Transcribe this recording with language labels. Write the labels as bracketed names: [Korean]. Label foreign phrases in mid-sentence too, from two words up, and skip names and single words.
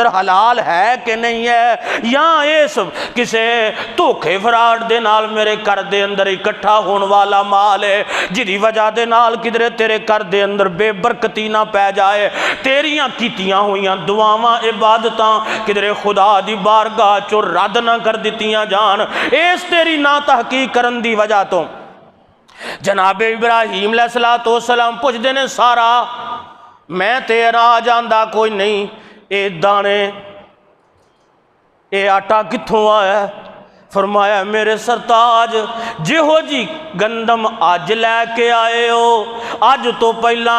[Punjabi] حلال ہے کہ نہیں ہے یا اے سب کسے دھوکے فراڈ دے نال میرے گھر دے اندر اکٹھا ہون والا مال ہے جدی وجہ دے نال کدرے تیرے گھر دے اندر بے برکتی نہ پہ جائے تیریاں کیتیاں ہویاں دعاواں عبادتاں کدرے خدا دی بارگاہ چو رد نہ کر دیتیاں جان اس تیری نا تحقیق کرن دی وجہ تو جناب ابراہیم علیہ السلام پوچھ دینے سارا میں تیرا جاندہ کوئی نہیں اے دانے اے آٹا کتھوں آیا ہے فرمایا میرے سرتاج جہو جی گندم آج لے کے آئے ہو آج تو پہلا